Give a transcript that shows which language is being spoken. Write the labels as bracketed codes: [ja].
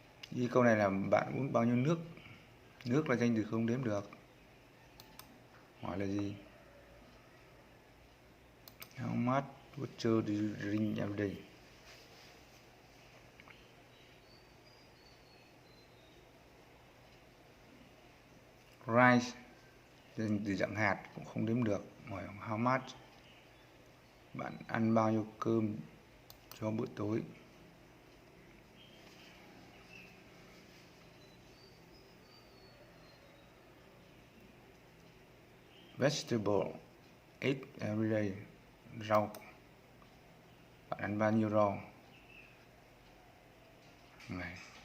[vi] Ý câu này là bạn uống bao nhiêu nước. Nước là danh từ không đếm được. Hỏi là gì? [en] How much water do you drink every day? [vi] Rice, danh từ dạng hạt cũng không đếm được. Hỏi [en] how much, [vi] bạn ăn bao nhiêu cơm cho bữa tối. [en] Vegetable, eat every day. [vi] Rau, bạn ăn bao nhiêu rau ngày.